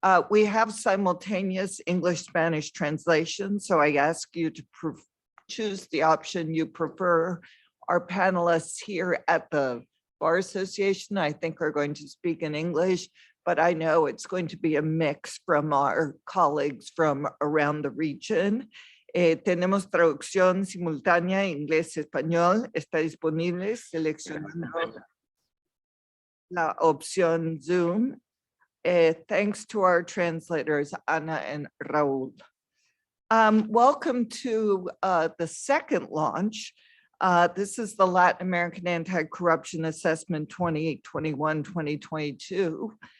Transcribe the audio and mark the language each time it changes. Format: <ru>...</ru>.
<en>We have simultaneous English-Spanish translation, so I ask you to choose the option you prefer. Our panelists here at the Bar Association, I think, are going to speak in English, but I know it's going to be a mix from our colleagues from around the region.</en> <es>Tenemos traducción simultánea inglés-español. Está disponible seleccionando la opción Zoom.</es> <en>Thanks to our translators, Ana and Raul. Welcome to the second launch. This is the Latin American Anti-Corruption Assessment 2021-2022.</en>